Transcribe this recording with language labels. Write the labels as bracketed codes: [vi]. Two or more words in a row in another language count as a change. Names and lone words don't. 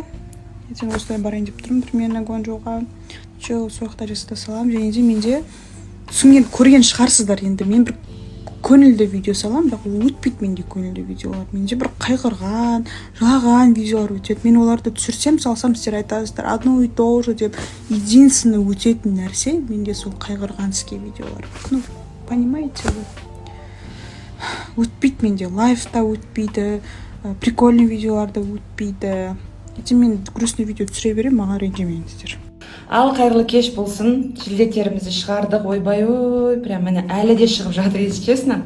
[kk] Ертең осылай барайын деп тұрмын, примерно Гуанчжоуға. Сол уақытта жасата салам. Және де менде көрген шығарсыздар енді. Мен бір көңілді видео салам, бірақ өтпейді менде көңілді видеолар. Менде бір қайғырған, жылаған видеолар өтеді. Мен оларды түсірсем, салсам, сіздер айтасыздар, [ru] одно и то же деп. [kk] Единственный өтетін нәрсе менде сол қайғырғанский видеолар. [ru] Ну, понимаете вы? [kk] Өтпейді менде, лайфта өтпейді, прикольный видеоларда өтпейді. Мен грустный видео түсіре берем, маған ренжімеңіздер. Ал қайырлы кеш болсын, жildеттерімізді шығардық, ойбай, прям міне әлі де шығып жатыр, [ru] если честно.